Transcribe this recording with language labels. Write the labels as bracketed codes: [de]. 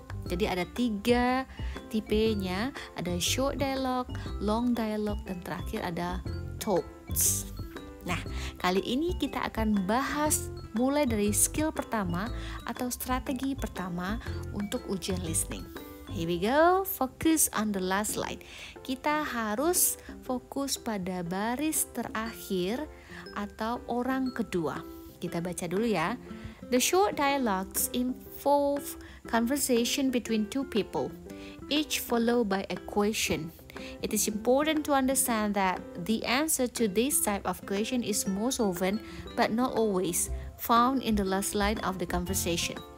[id] Jadi ada 3 tipenya, ada short dialogue, long dialogue, dan terakhir ada talks. Nah, kali ini kita akan bahas mulai dari skill pertama atau strategi pertama untuk ujian listening. [en] Here we go, focus on the last slide. [id] Kita harus fokus pada baris terakhir atau orang kedua. Kita baca dulu ya. [en] The short dialogues involve conversation between two people, each followed by a question. It is important to understand that the answer to this type of question is most often, but not always, found in the last line of the conversation.